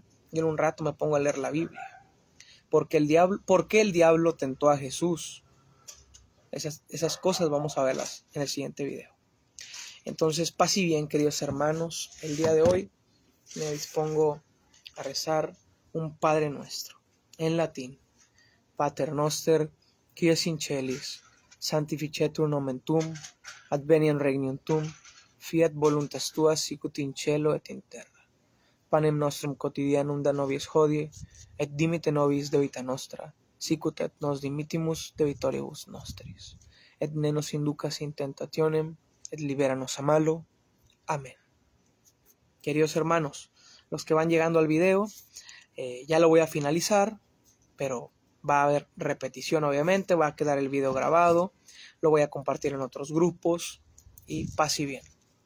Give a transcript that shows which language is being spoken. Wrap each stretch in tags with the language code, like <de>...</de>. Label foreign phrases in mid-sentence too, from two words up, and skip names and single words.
<es>Yo en un rato me pongo a leer la Biblia. ¿Por qué el diablo tentó a Jesús? Esas cosas vamos a verlas en el siguiente video. Entonces, paz y bien, queridos hermanos. El día de hoy me dispongo a rezar un Padre Nuestro en latín.</es> <la>Pater noster, qui es in celis, sanctificetur nomen tuum, adveniat regnum tuum, fiat voluntas tua sicut in cielo et in terra. Panem nostrum quotidianum da nobis hodie, et dimite nobis debita nostra, sicut et nos dimittimus debitoribus nostris. Et ne nos inducas in tentationem, et libéranos a malo.</la> <es>Amén. Queridos hermanos, los que van llegando al video, ya lo voy a finalizar, pero va a haber repetición obviamente, va a quedar el video grabado, lo voy a compartir en otros grupos y paz y bien.</es>